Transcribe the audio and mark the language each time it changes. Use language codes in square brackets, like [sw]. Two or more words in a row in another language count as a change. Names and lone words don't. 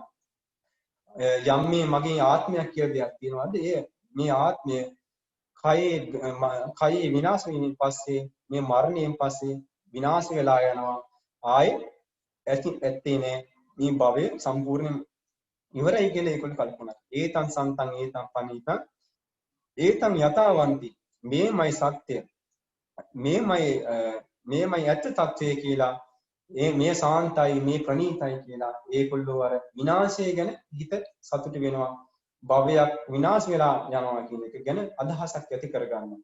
[si] යම් මේ මගේ ආත්මයක් කියලා දෙයක් තියෙනවද? මේ ආත්මය කයේ විනාශ වීමෙන් පස්සේ මේ මරණයෙන් පස්සේ විනාශ වෙලා යනවා. ආයේ ඇත්තේ නෑ. මේ භවය සම්පූර්ණයෙන් ඉවරයි කියලා ඒකට කල්පනා. [pi] ඒතං සන්තං ඒතං පනීතං ඒතං යතාවන්ති. [si] මේමයි සත්‍ය. මේමයි ඇත්ත తත්වය කියලා මේ සාන්තයි මේ ප්‍රණීතයි කියලා ඒකොල්ලෝ අර විනාශය ගැන හිත සතුට වෙනවා. භවයක් විනාශ වෙලා යනවා කියන එක ගැන අදහසක් ඇති කරගන්නවා.